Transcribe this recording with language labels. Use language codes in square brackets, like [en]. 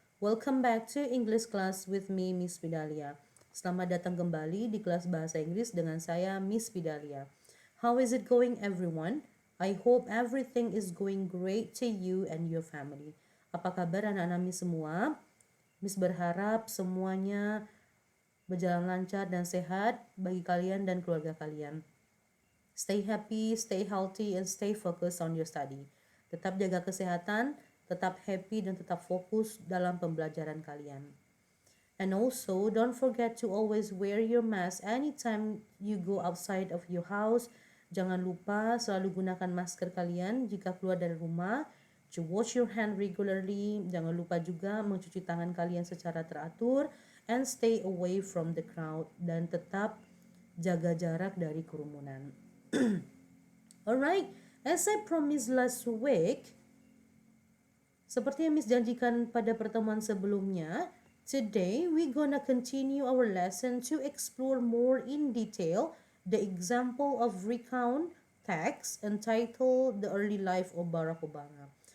[en] Welcome back to English class with me, Miss Vidalia. [id] Selamat datang kembali di kelas bahasa Inggris dengan saya, Miss Vidalia. [en] How is it going, everyone? I hope everything is going great to you and your family. [id] Apa kabar anak-anak Miss semua? Miss berharap semuanya berjalan lancar dan sehat bagi kalian dan keluarga kalian. [en] Stay happy, stay healthy, and stay focused on your study. [id] Tetap jaga kesehatan, tetap happy, dan tetap fokus dalam pembelajaran kalian. [en] And also, don't forget to always wear your mask anytime you go outside of your house. [id] Jangan lupa selalu gunakan masker kalian jika keluar dari rumah. [en] To wash your hand regularly. [id] Jangan lupa juga mencuci tangan kalian secara teratur. [en] And stay away from the crowd. [id] Dan tetap jaga jarak dari kerumunan. [en] Alright, as I promised last week, [id] seperti yang Miss janjikan pada pertemuan sebelumnya, [en] today we gonna continue our lesson to explore more in detail the example of recount text entitled The Early Life of Barack Obama.